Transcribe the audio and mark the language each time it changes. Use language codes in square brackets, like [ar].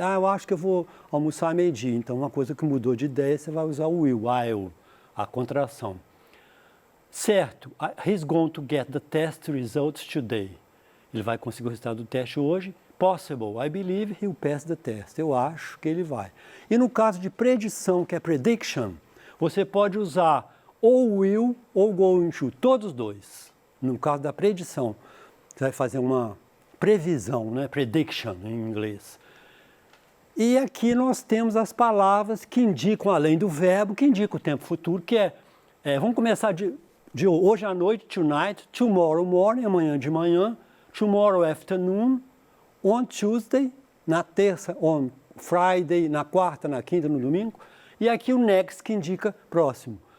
[pt] Eu acho que eu vou almoçar meio-dia. Então, uma coisa que mudou de ideia, você vai usar o will, I'll, a contração. [en] Certo, he's going to get the test results today. [pt] Ele vai conseguir o resultado do teste hoje. [en] Possible, I believe he'll pass the test. [pt] Eu acho que ele vai. E no caso de predição, que é prediction, você pode usar ou will ou going to, todos os dois. No caso da predição, você vai fazer uma previsão, né? Prediction em inglês. E aqui nós temos as palavras que indicam, além do verbo, que indicam o tempo futuro, que vamos começar de hoje à noite, tonight, tomorrow morning, amanhã de manhã, tomorrow afternoon, on Tuesday, na terça, on Friday, na quarta, na quinta, no domingo, e aqui o next, que indica próximo.